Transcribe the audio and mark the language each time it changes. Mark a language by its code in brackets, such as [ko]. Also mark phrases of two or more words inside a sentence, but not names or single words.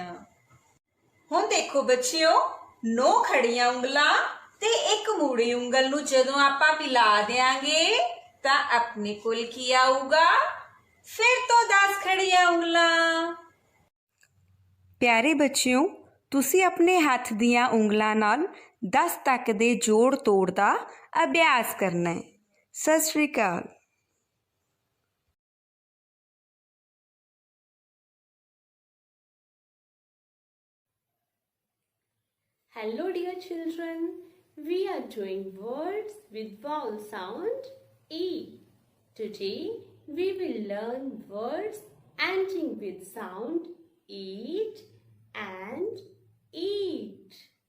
[pa] ਹੁਣ ਦੇਖੋ ਬੱਚਿਓ 9 ਖੜ੍ਹੀਆਂ ਉਂਗਲਾਂ ਤੇ ਇੱਕ ਮੁੜੀ ਉਂਗਲ ਨੂੰ ਜਦੋਂ ਆਪਾਂ ਮਿਲਾ ਦੇਂਗੇ ਤਾਂ ਆਪਣੇ ਕੋਲ ਕੀ ਆਊਗਾ ਫਿਰ ਤੋ 10 ਖੜ੍ਹੀਆਂ ਉਂਗਲਾਂ। ਪਿਆਰੇ ਬੱਚਿਓ ਤੁਸੀਂ ਆਪਣੇ ਹੱਥ ਦੀਆਂ ਉਂਗਲਾਂ ਨਾਲ 10 ਤੱਕ ਦੇ ਜੋੜ ਤੋੜ ਦਾ ਅਭਿਆਸ ਕਰਨਾ ਹੈ। ਸਤਿ ਸ਼੍ਰੀ ਅਕਾਲ। [en] Hello dear children, we are doing words with vowel sound E. Today we will learn words ending with sound eat and eat.